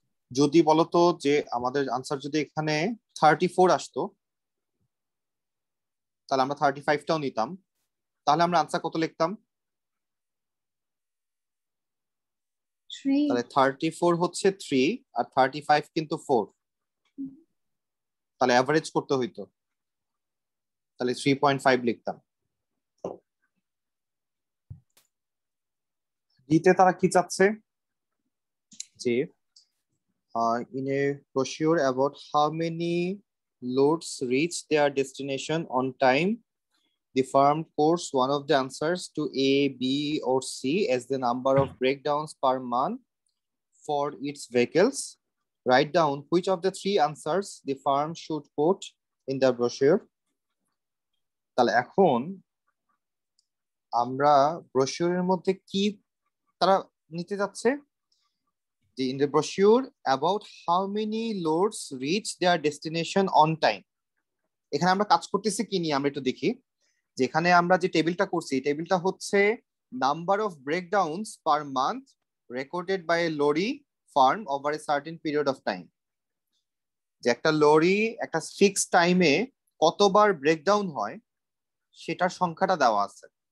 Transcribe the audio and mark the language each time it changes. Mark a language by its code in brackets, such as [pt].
[bn] যদি বলতো যে আমাদের আনসার যদি এখানে 34 আসতো তাহলে আমরা 35টাও নিতাম, তাহলে আমরা আনসার কত লিখতাম? 3 তাহলে 34 হচ্ছে 3 আর 35 কিন্তু 4। তাহলে অ্যাভারেজ করতে হইতো, তাহলে 3.5 লিখতাম। ডিতে তারা কি চাচ্ছে যে [en] in a brochure about how many loads reach their destination on time, the firm quotes one of the answers to A, B, or C as the number of breakdowns per month for its vehicles. Write down which of the three answers the firm should quote in the brochure. [bn] তাহলে এখন আমরা ব্রোশিউরের মধ্যে কি তারা নিতে যাচ্ছে, যে [en] in the brochure about how many loads reach their destination on time. [bn] এখানে আমরা কাজ করতেছি কি নিয়ে আমরা একটু দেখি। যেখানে আমরা যে টেবিলটা করছি, টেবিলটা হচ্ছে [en] Number of breakdowns per month recorded by a lorry firm over a certain period of time. [bn] যে একটা লরি একটা ফিক্স টাইমে কতবার ব্রেকডাউন হয় সেটার সংখ্যাটা দেওয়া আছে।